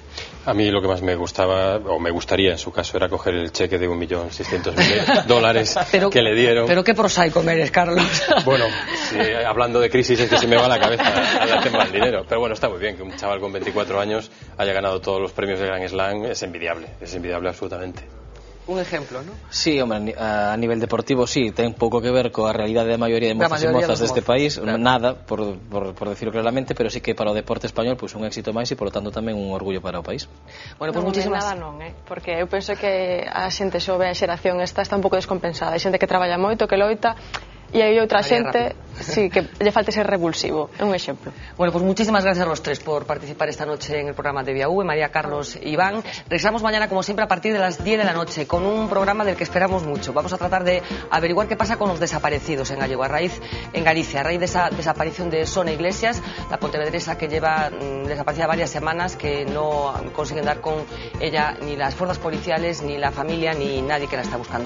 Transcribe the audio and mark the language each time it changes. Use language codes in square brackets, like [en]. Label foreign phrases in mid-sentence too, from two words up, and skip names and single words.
[es] A mí lo que más me gustaba, o me gustaría en su caso, era coger el cheque de $1.600.000 que le dieron. Pero qué prosaico eres, Carlos. Bueno, sí, hablando de crisis es que se me va la cabeza al tema del dinero. Pero bueno, está muy bien que un chaval con 24 años haya ganado todos los premios de Grand Slam. Es envidiable absolutamente. Un ejemplo, ¿no? Sí, hombre, a nivel deportivo sí, [gl] ten pouco que ver coa realidade da maioría de mozas e mozas deste país, claro. [es] Nada, por decirlo claramente, pero sí que [gl] para o deporte español pues un éxito máis e polo tanto tamén un orgullo para o país. [es] Bueno, pues muchísimas... [gl] Nada non, porque eu penso que a xente xove, a xeración está un pouco descompensada, hai xente que traballa moito, que loita, e hai outra xente sí, que lle falta ser revulsivo. É un exemplo. [es] Bueno, pues muchísimas gracias a los tres por participar esta noche en el programa de Vía V, María, Carlos e Iván. Regresamos mañana, como siempre, a partir de las 10 de la noche con un programa del que esperamos mucho. Vamos a tratar de averiguar qué pasa con los desaparecidos en Galicia, a raíz de esa desaparición de Sona Iglesias, la pontevedresa que lleva desaparecida varias semanas, que no consiguen dar con ella ni las fuerzas policiales, ni la familia, ni nadie que la está buscando.